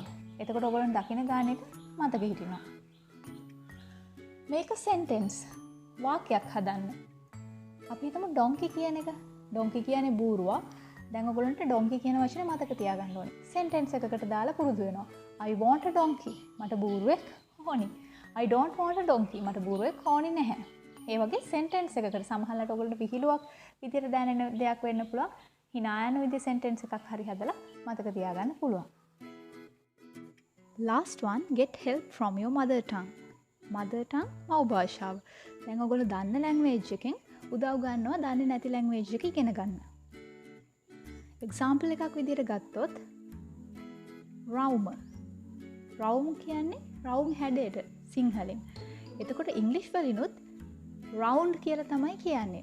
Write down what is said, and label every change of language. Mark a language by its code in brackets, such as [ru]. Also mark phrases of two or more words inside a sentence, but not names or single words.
[si] එතකොට ඔයගොල්ලන් දකින ගානෙට මතක හිටිනවා. මේක sentence වාක්‍යයක් හදන්න. අපි හිතමු donkey කියන එක. donkey කියන්නේ බූරුවා. දැන් ඔයගොල්ලන්ට donkey කියන වචනේ මතක තියාගන්න ඕනේ. sentence එකකට දාලා පුරුදු වෙනවා. [en] I want a donkey. [si] මට බූරුවෙක් ඕනි. [en] I don't want a donkey. [si] මට බූරුවෙක් ඕනි නැහැ. ඒ වගේ sentence එකකට සමහරවිට ඔයගොල්ලන්ට විහිළුවක් විදිහට දැනෙන දෙයක් වෙන්න පුළුවන්. hina යන විදිහේ sentence එකක් හරි හදලා මතක තියාගන්න පුළුවන්. [en] Last one, get help from your mother tongue. Mother tongue [si] මව් භාෂාව. දැන් ඔයගොල්ලෝ දන්න language එකෙන් උදව් ගන්නවා දන්නේ නැති language එක ඉගෙන ගන්න. එක්සාම්පල් එකක් විදිහට ගත්තොත් රවුම. රවුම් කියන්නේ රවුම් හැඩයට සිංහලෙන්. එතකොට ඉංග්‍රීසි වලිනුත් රවුන්ඩ් කියලා තමයි කියන්නේ.